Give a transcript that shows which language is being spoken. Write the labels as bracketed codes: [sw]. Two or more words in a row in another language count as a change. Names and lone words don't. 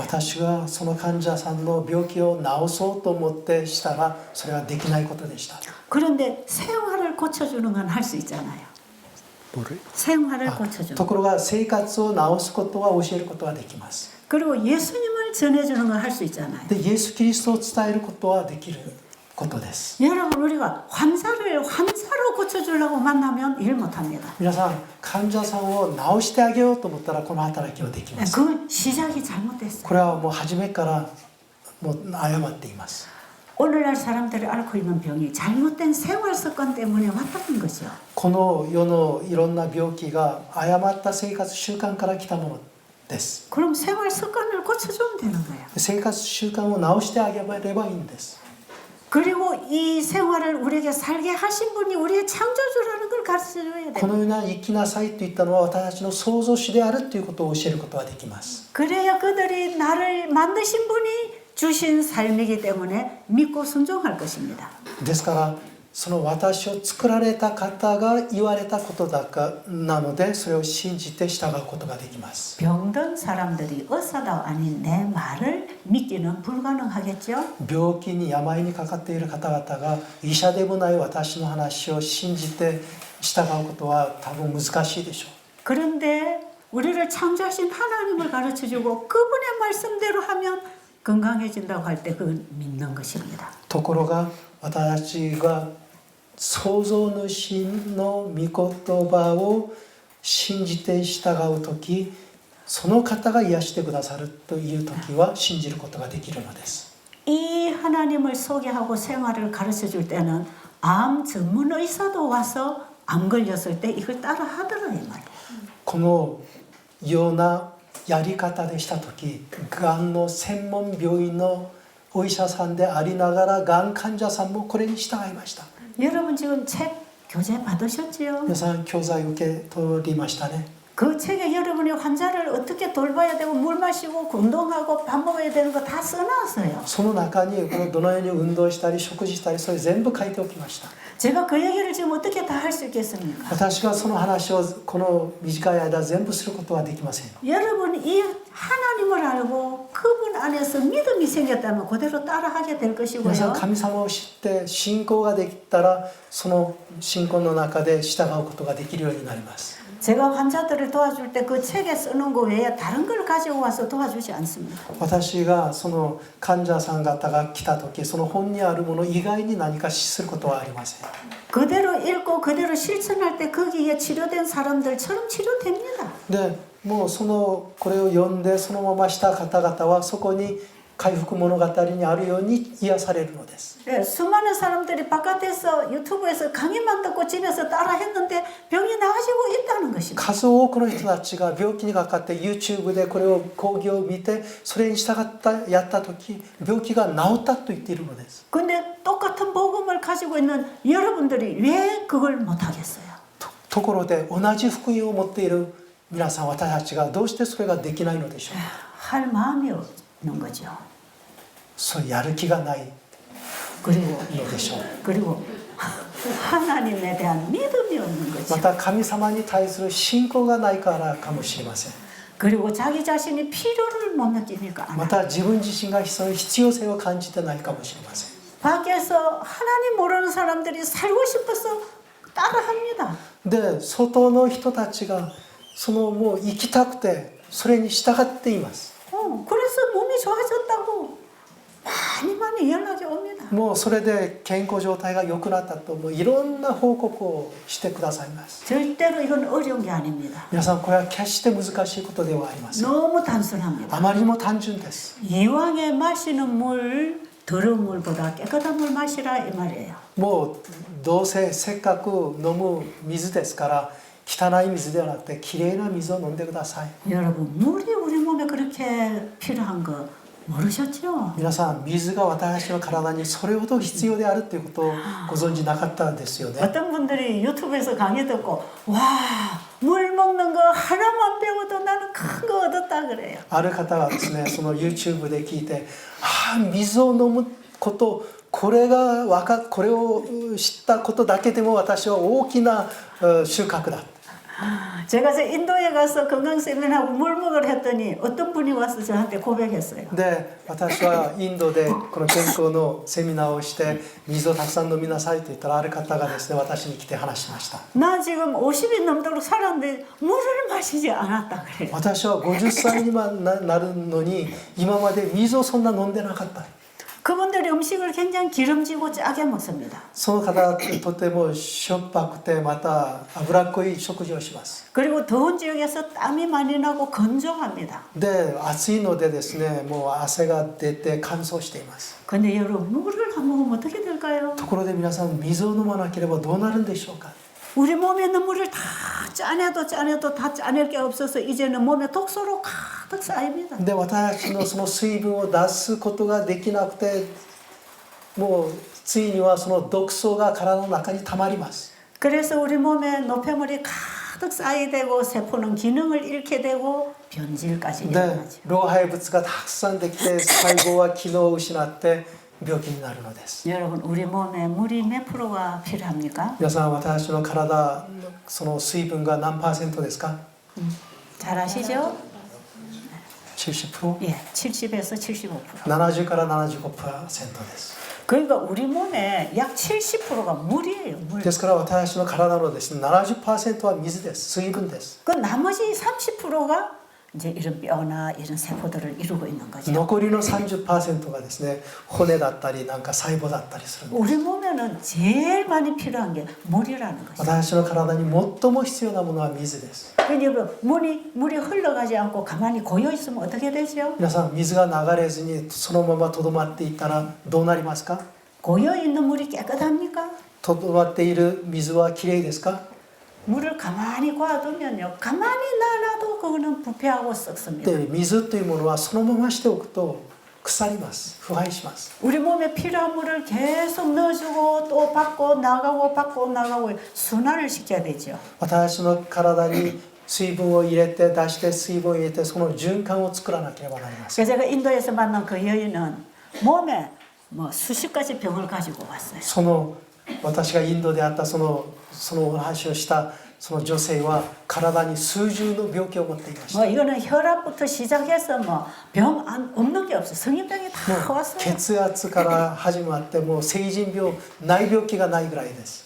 [ja] 私がその患者さんの病気を治そうと思ってしたらそれはできないことでした [ko] 그런데 생활을 고쳐주는 건 할 수 있잖아요. 생활을 고쳐주는 [ja] ところが生活を治すことは教えることはできます [ko] 그리고 예수님을 전해주는 건 할 수 있잖아요. [ja] でイエス・キリストを伝えることはできることです [ko] 여러분 우리가 환자로 고쳐주려고 만나면 일 못합니다. [ja] 皆さん患者さんを治してあげようと思ったらこの働きはできます [ko] 그 시작이 잘못됐어요. [ja] これはもう初めからもう誤っています [ko] 오늘날 사람들이 앓고 있는 병이 잘못된 생활 습관 때문에 왔다는 것이요. [ja] この世のいろんな病気が誤った生活習慣から来たものです [ko] 그럼 생활 습관을 고쳐주면 되는 거예요. [ja] 生活習慣を直してあげればいいんです [ko] 그리고 이 생활을 우리에게 살게 하신 분이 우리의 창조주라는 걸 가르쳐줘야 [ja] こ [ko] 돼요. [ja] のような生きなさいといったのは私たちの創造主であるということを教えることができます [ko] 그래야 그들이 나를 만드신 분이 주신 삶이기 때문에 믿고 순종할 것입니다. [ja] ですからその私を作られた方が言われたことだかなのでそれを信じて従うことができます [ko] 병든 사람들이 의사가 아닌 내 말을 믿기는 불가능하겠죠. [ja] 病気に病にかかっている方々が医者でもない私の話を信じて従うことは多分難しいでしょう [ko] 그런데 우리를 창조하신 하나님을 가르쳐주고 그분의 말씀대로 하면 건강해진다고 할 때 그걸 믿는 것입니다. [ja] ところが私たちが創造主の御言葉を信じて従う時その方が癒してくださるという時は信じることができるのです [ko] 이 하나님을 소개하고 생활을 가르쳐줄 때는 암 전문 의사도 와서 암 걸렸을 때 이걸 따라 하더라 이 말이에요. [ja] このようなやり方でした時がんの専門病院のお医者さんでありながらがん患者さんもこれに従いました [ko] 여러분 지금 책 교재 받으셨지요? [ja] 皆さん教材受け取りましたね [ko] 그 책에 여러분이 환자를 어떻게 돌봐야 되고 물 마시고 운동하고 밥 먹어야 되는 거 다 써놨어요. [ja] その中にこのどのように運動したり食事したりそれ全部書いておきました [ko] 제가 그 얘기를 지금 어떻게 다 할 수 있겠습니까? [ja] 私がその話をこの短い間全部することはできません [ko] 여러분 이 하나님을 알고 그분 안에서 믿음이 생겼다면 그대로 따라하게 될 [ja] 皆さん [ko] 것이고요. [ja] 神様を知って信仰ができたらその信仰の中で従うことができるようになります [ko] 제가 환자들을 도와줄 때 그 책에 쓰는 거 외에 다른 걸 가지고 와서 도와주지 않습니다. [ja] 私がその患者さん方が来た時その本にあるもの以外に何かすることはありません [ko] 그대로 읽고 그대로 실천할 때 거기에 치료된 사람들처럼 치료됩니다. [ja] でもうそのこれを読んでそのまました方々はそこに回復物語にあるように癒されるのです [ko] 네, 수많은 사람들이 바깥에서 유튜브에서 강의만 듣고 집에서 따라 했는데 병이 나아지고 있다는 것입니다. [ja] 数多くの人たちが病気にかかって YouTube でこれを講義を見てそれに従ったやった時病気が治ったと言っているのです [ko] 근데 똑같은 복음을 가지고 있는 여러분들이 왜 그걸 못하겠어요? [ja] ところで同じ福音を持っている皆さん私たちがどうしてそれができないのでしょうか [ko] 할 마음이 없는 거죠. [ja] そうやる気がない [ko] 그리고 [ja] のでしょう [ko] 그리고 하나님에 대한 믿음이 없는 [ja] ま [ko] 거죠. [ja] た神様に対する信仰がないからかもしれません [ko] 그리고 자기 자신이 필요를 못 느끼니까 안 [ja] ま [ko] 해요. [ja] た自分自身がその必要性を感じてないかもしれません [ko] 밖에서 하나님 모르는 사람들이 살고 싶어서 따라합니다. [ja] で外の人たちがそのもう生きたくてそれに従っています [ko] 그래서 몸이 좋아졌다고 많이 연락이 옵니다. [ja] もうそれで健康状態が良くなったともういろんな報告をしてくださいます。 [ko] 절대로 이건 어려운 게 아닙니다. [ja] 皆さんこれは決して難しいことではありません。 [ko] 너무 단순합니다. [ja] あまりにも単純です。 [ko] 이왕에 마시는 물 더러운 물보다 깨끗한 물 마시라 이 말이에요. [ja] もうどうせせっかく飲む水ですから汚い水ではなくてきれいな水を飲んでください。 [ko] 여러분 물이 우리 몸에 그렇게 필요한 거 모르셨죠? [ja] 皆さん水が私の体にそれほど必要であるということをご存じなかったですよね。 [ko] 어떤 분들이 유튜브에서 강의 듣고 와 물 먹는 거 하나만 배워도 나는 큰 거 얻었다 그래요. [ja] ある方がですねその YouTube で聞いて水を飲むことこれを知ったことだけでも私は大きな収穫だ。 [ko] 제가 인도에 가서 건강 세미나하고 물 먹으러 했더니 어떤 분이 와서 저한테 고백했어요. [ja] で私はインドでこの健康のセミナーをして水をたくさん飲みなさいと言ったらある方がですね私に来て話しました。 [ko] 나 지금 50이 넘도록 살았는데 물을 마시지 않았다 그래요. [ja] 私は50歳になるのに今まで水をそんな飲んでなかった。 [ko] 그분들이 음식을 굉장히 기름지고 짜게 먹습니다. [ja] その方はとてもしょっぱくてまた脂っこい食事をします。 [ko] 그리고 더운 지역에서 땀이 많이 나고 건조합니다. [ja] で暑いのでですねもう汗が出て乾燥しています。 [ko] 근데 여러분 물을 안 먹으면 어떻게 될까요? [ja] ところで皆さん水を飲まなければどうなるんでしょうか。 [ko] 우리 몸에 있는 물을 다 짜내도 다 짜낼 게 없어서 이제는 몸에 독소로 가득 쌓입니다. [ja] で私のその水分を出すことができなくてもうついにはその毒素が体の中に溜まります。 [ko] 그래서 우리 몸에 노폐물이 가득 쌓이게 되고 세포는 기능을 잃게 되고 변질까지 [ja] で [ko] 일어나죠. [ja] 老廃物がたくさんできて細胞は機能を失って病気になるのです。 [ko] 여러분 우리 몸에 물이 몇 프로가 필요합니까? [ja] 皆さん私の体その水分が何%ですか？ [ko] 잘 아시죠? [ja] 70%? [ko] 예, 70에서 75%. [ja] 70 から75%です。 [ko] 그러니까 우리 몸에 약 70%가 물이에요. 물. [ja] ですから私の体のですね 70% は水です。水分です。 [ko] 그 나머지 30%가 이제 이런 뼈나 이런 세포들을 이루고 있는 거죠. [ja] 残りの 30% がですね骨だったりなんか細胞だったりするんです。 [ko] 우리 몸에는 제일 많이 필요한 게 물이라는 것이죠. [ja] 私の体に最も必要なものは水です。 [ko] 그러니까 물이 흘러가지 않고 가만히 고여 있으면 어떻게 되죠? [ja] 皆さん水が流れずにそのままとどまっていたらどうなりますか？ [ko] 고여 있는 물이 깨끗합니까? [ja] とどまっている水はきれいですか？ [ko] 물을 가만히 놔두면요, 가만히 놔놔도 그거는 부패하고 썩습니다. [ja] で水というものはそのまましておくと腐ります。腐敗します。 [ko] 우리 몸에 필요한 물을 계속 넣어주고 또 받고 나가고 순환을 시켜야 되죠. [ja] 私の体に水分を入れて出して水分を入れてその循環を作らなければなりません。 [ko] 그래서 제가 인도에서 만난 그 여인은 몸에 뭐 수십 가지 병을 가지고 왔어요. [ja] その私がインドであったそのお話をしたその女性は体に数十の病気を持っていまし [ko] 뭐 [ja] た。 [ko] 이거는 혈압부터 시작해서 뭐 병 없는 게 없어요. 성인병이 다 왔어요. [ja] 血圧から始まってもう成人病ない病気がないぐらいです。